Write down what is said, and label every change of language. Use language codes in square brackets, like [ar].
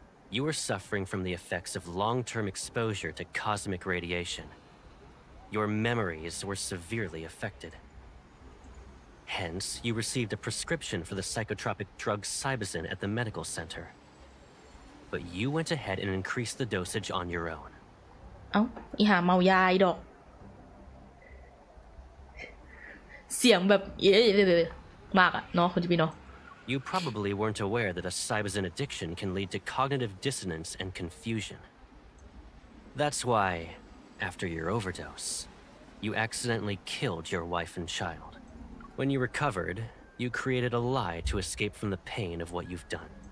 [en] You were suffering from the effects of long-term exposure to cosmic radiation. Your memories were severely affected. Hence, you received a prescription for the psychotropic drug Cybazin at the medical center. But you went ahead and increased the dosage on your own. [th] เอ้าอีหาเมายาอีดอกเสียงแบบมากอะเนาะคุณจิบิโน [en] You probably weren't aware that a Cybazin addiction can lead to cognitive dissonance and confusion. That's why, after your overdose, you accidentally killed your wife and child. When you recovered, you created a lie to escape from the pain of what you've done.